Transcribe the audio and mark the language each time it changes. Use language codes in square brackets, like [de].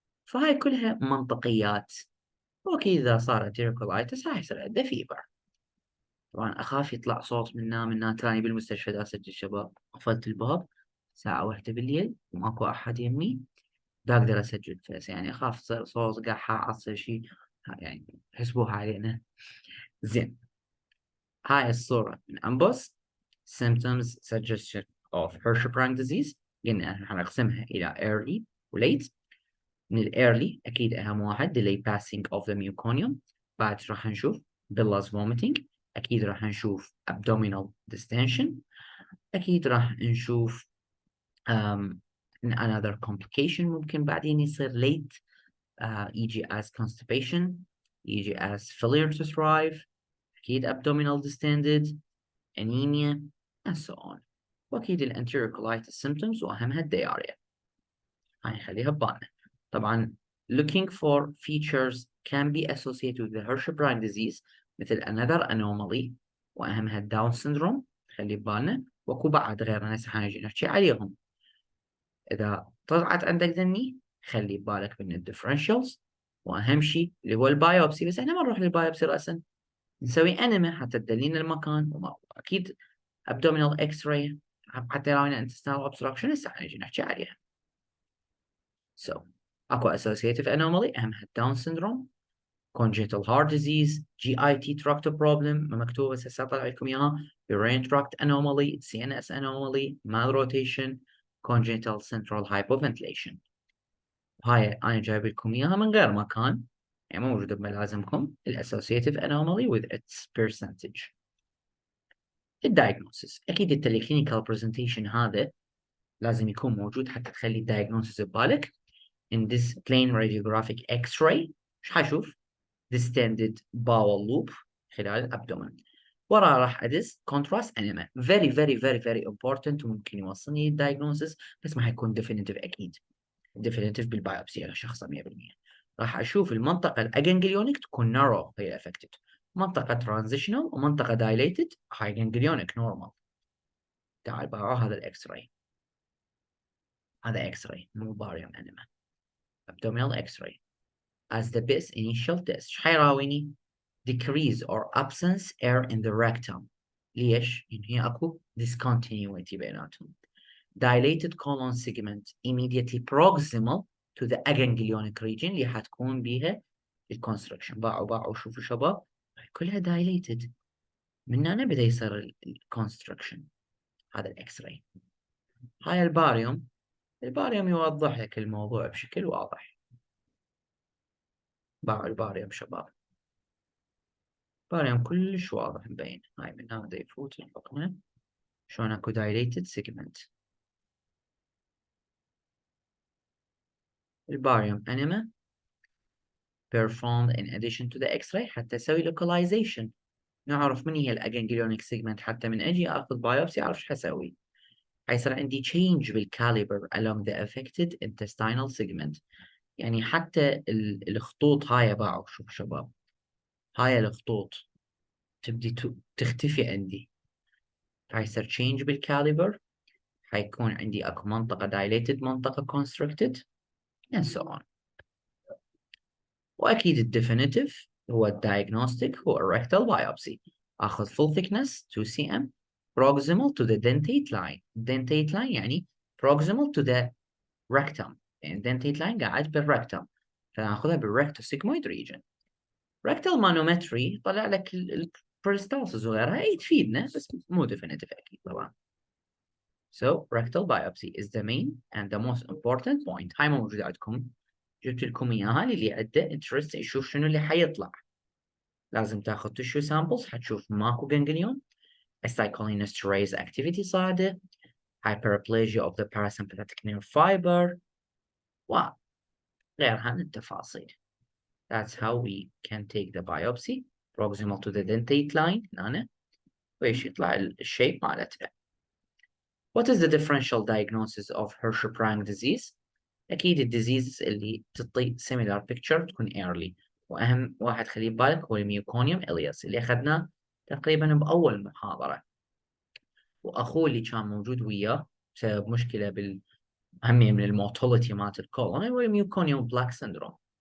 [ar] فهاي كلها منطقيات. واكيد اذا صار انتيريكولايتس راح يصير عنده فيبر. طبعا اخاف يطلع صوت من تراني بالمستشفى دا اسجل شباب قفلت الباب الساعه 1 بالليل وماكو احد يمي دا اقدر اسجل فيس يعني اخاف تصير صوت قاحة تصير شيء يعني حسبوها علينا. زين. هاي الصورة من أنبوس [en] symptoms suggestion of hirschsprung disease. [ar] قلنا احنا حنقسمها إلى early و late. [en] من ال early [ar] أكيد أهم واحد [en] delay passing of the muconium. [ar] بعد راح نشوف [en] bilirubin vomiting. [ar] أكيد راح نشوف [en] abdominal distension. [ar] أكيد راح نشوف [en] another complication [ar] ممكن بعدين يصير [en] late يجي as constipation يجي as failure to thrive. أكيد abdominal distended anemia and so on. [ar] وأكيد الانتيريور colitis symptoms وأهمها الدياريا. هاي نخليها ببالنا. [en] طبعا looking for features can be associated with the hirschsprung disease مثل another anomaly [ar] وأهمها الداون [en] syndrome [ar] خلي ببالنا. وأكو بعد غيرنا هسه حنجي نحكي عليهم. إذا طلعت عندك ذني خلي ببالك من الديفرنشالز وأهم شيء اللي هو البايوبسي. بس احنا ما نروح للبايوبسي رأسا نسوي انما حتى تدلينا المكان واكيد [en] abdominal x-ray [ar] حتى لو عندنا [en] intestinal obstruction [ar] هسه حنجي نحكي عليها. [en] So اكو associative anomaly اهمها Down syndrome congenital heart disease GIT tract problem [ar] مكتوبة هسه طلع لكم اياها [en] urinary tract anomaly CNS anomaly malrotation congenital central hypoventilation. [ar] هاي انا جايب لكم اياها من غير مكان يعني موجودة بملازمكم [en] associative anomaly with its percentage. [ar] الدايجنوسيس اكيد الكلينيكال برزنتيشن هذا لازم يكون موجود حتى تخلي الدايجنوسيس ببالك. [en] in this plain radiographic x-ray [ar] ايش حشوف [en] distended bowel loop [ar] خلال الابدومن. ورا راح ادز [en] contrast enema very very very very important [ar] وممكن يوصلني للدايجنوسيس بس ما حيكون definitive اكيد definitive بالبايوبسي على شخص 100%. راح اشوف المنطقه الاجنجليونيك تكون narrow هي affected منطقه transitional ومنطقه dilated [en] high ganglionic normal. [ar] تعال بقى هذا الاكس راي. هذا اكس راي مو باريوم انيما [en] abdominal x-ray as the best initial test. [ar] ايش حيراويني [en] decrease or absence air in the rectum. [ar] ليش؟ لأن هي اكو discontinuity بيناتهم. [en] dilated colon segment immediately proximal to the aganglionic region [ar] اللي حتكون بيها الكونستركشن. باعوا شوفوا شباب كلها dilated من هنا بدأ يصير الكونستركشن. هذا الاكس راي. هاي الباريوم يوضح لك الموضوع بشكل واضح. باعوا الباريوم شباب باريوم كلش واضح مبين. هاي من هذا يفوت الحقنة شلون اكو dilated segment. الباريوم انيما [en] performed in addition to the x-ray [ar] حتى اسوي localization نعرف من هي الاجنجليونيك segment حتى من اجي اخذ بايوبسي اعرف ايش حسوي. حيصير عندي change بالكاليبر along the affected intestinal segment. يعني حتى الخطوط هاي باعوا شوف شباب هاي الخطوط تبدي تختفي عندي. حيصير change بالكاليبر حيكون عندي اكو منطقة dilated منطقة constricted [en] and so on. [ar] واكيد الديفينيتيف هو الدايجنوستيك هو الريكتال بايوبسي. اخذ full thickness 2 cm [en] proximal to the dentate line. dentate line يعني proximal to the rectum. [ar] يعني dentate line قاعد بالrectum، فناخذها بالrectosigmoid region. [en] rectal manometry [ar] طلع لك البريستالسز وغيرها، أي تفيدنا بس مو definitive أكيد طبعا. [en] So rectal biopsy is the main and the most important point. [ar] هاي موجودة عندكم، جبت لكم إياها اللي عنده interest يشوف شنو اللي حيطلع. لازم تاخذ [en] tissue samples، [ar] حتشوف ماكو ganglion، [en] acetylcholinesterase activity [ar] صاعدة، [en] hyperplasia of the parasympathetic nerve fiber [ar] وغيرها من التفاصيل. [en] That's how we can take the biopsy proximal to the dentate line هنا، [ar] وإيش يطلع الشيب مالتها. [en] What is the differential diagnosis of hirschsprung disease؟ [ar] أكيد الديزيز اللي تعطي [en] similar picture [ar] تكون early، وأهم واحد خليه ببالك هو الميوكونيوم إلياس اللي أخذناه تقريبا بأول محاضرة، وأخوه اللي كان موجود وياه بسبب مشكلة أهمية من الموتوليتي مالت الكولون هو الميوكونيوم بلاك سندروم.